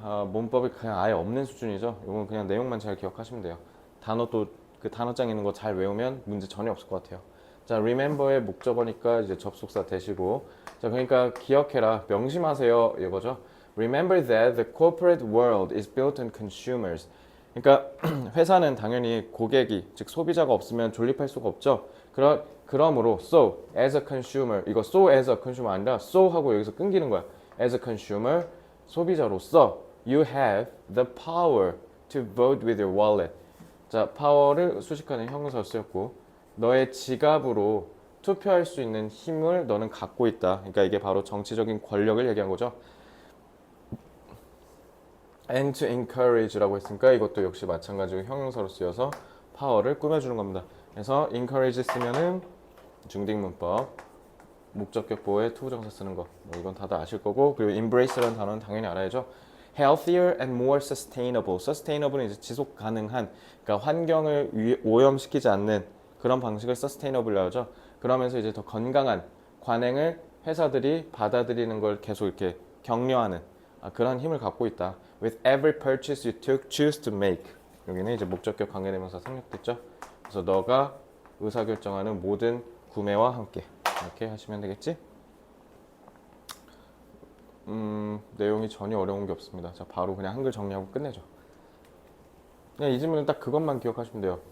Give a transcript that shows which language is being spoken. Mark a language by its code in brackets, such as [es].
[ko] 문법이 그냥 아예 없는 수준이죠. 이건 그냥 내용만 잘 기억하시면 돼요. 그 단어장 있는 거 잘 외우면 문제 전혀 없을 것 같아요. 자, remember의 목적어니까 이제 접속사 대시고. 자, 그러니까 기억해라, 명심하세요 이거죠. [en] Remember that the corporate world is built on consumers. [ko] 그러니까 회사는 당연히 고객이, 즉 소비자가 없으면 존립할 수가 없죠. 그러므로 [en] so as a consumer, [ko] 이거 so as a consumer 아니라 so 하고 여기서 끊기는 거야. [en] As a consumer, [ko] 소비자로서 [en] you have the power to vote with your wallet. [ko] 자, power를 수식하는 형용사로 쓰였고 너의 지갑으로 투표할 수 있는 힘을 너는 갖고 있다. 그러니까 이게 바로 정치적인 권력을 얘기한 거죠. [en] And to encourage [ko] 라고 했으니까 이것도 역시 마찬가지로 형용사로 쓰여서 power를 꾸며주는 겁니다. 그래서 encourage 쓰면은 중딩문법, 목적격 보호에 투부정사 쓰는 거, 뭐 이건 다들 아실 거고, 그리고 embrace라는 단어는 당연히 알아야죠. [en] Healthier and more sustainable. [ko] sustainable은 이제 지속 가능한, 그러니까 환경을 오염시키지 않는 그런 방식을 sustainable이라고 하죠. 그러면서 이제 더 건강한 관행을 회사들이 받아들이는 걸 계속 이렇게 격려하는 그런 힘을 갖고 있다. [en] With every purchase you choose to make. [ko] 여기는 이제 목적격 관계대명사 생략됐죠. 그래서 너가 의사결정하는 모든 구매와 함께 이렇게 하시면 되겠지? 내용이 전혀 어려운 게 없습니다. 자, 바로 그냥 한글 정리하고 끝내죠. 그냥 이 질문은 딱 그것만 기억하시면 돼요.